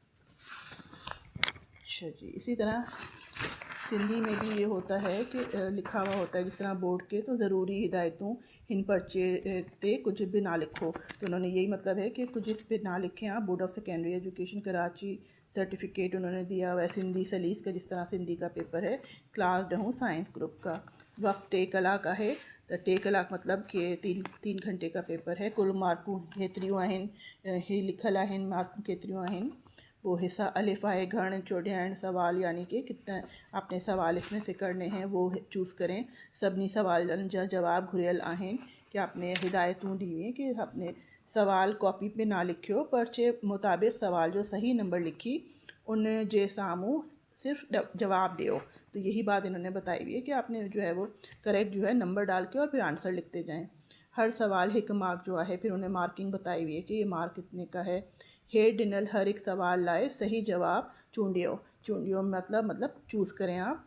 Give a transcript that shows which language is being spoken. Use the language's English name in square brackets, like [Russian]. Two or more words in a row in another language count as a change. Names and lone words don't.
[Hindi] अच्छा जी, इसी तरह सिंधी में भी ये होता है कि लिखा हुआ होता है जिस तरह बोर्ड के, तो [Sindhi] ज़रूरी हिदायतों हिन पर्चे ते कुछ भी ना लिखो। [Hindi] तो उन्होंने यही मतलब है कि कुछ इस पे ना लिखें आप। बोर्ड ऑफ सेकेंडरी एजुकेशन कराची सर्टिफिकेट उन्होंने दिया हुआ है सिंधी सलीस का, जिस तरह सिंधी का पेपर है, क्लास डहूँ साइंस ग्रुप का। वक्त [Sindhi] टे कलाक [Hindi] है, तो [Sindhi] टे कलाक [Hindi] मतलब कि तीन घंटे का पेपर है। [Sindhi] कुल मार्कूं केतिरियूं आहिनि, ही लिखल आहिनि मार्कूं केतिरियूं आहिनि, [Hindi] वो [Sindhi] हिस्सा अलिफ आहे, घण चोॾियाण सवाल, [Hindi] यानी कि कितना आपने सवाल इसमें से करने हैं वो चूज़ करें। [Sindhi] सभिनी सवालनि जा जवाब घुरियल आहिनि, [Hindi] कि आपने हिदायतूं दी हुई हैं कि आपने [Sindhi] सवाल कॉपी पे ना लिखियो, पर्चे मुताबिक़ सवाल जो सही नंबर लिखी उन जे साम्हूं सिर्फ जवाब दियो। [Hindi] तो यही बात इन्होंने बताई हुई है कि आपने जो है वो करेक्ट जो है नंबर डाल के और फिर आंसर लिखते जाएँ। [Sindhi] हर सवाल हिक मार्क जो [Hindi] है, फिर उन्हें मार्किंग बताई हुई है कि ये मार्क कितने का है। [Sindhi] हेड डिनल हर एक सवाल लाए सही जवाब चूंडियो, चूंडियो [Hindi] मतलब चूज़ करें आप।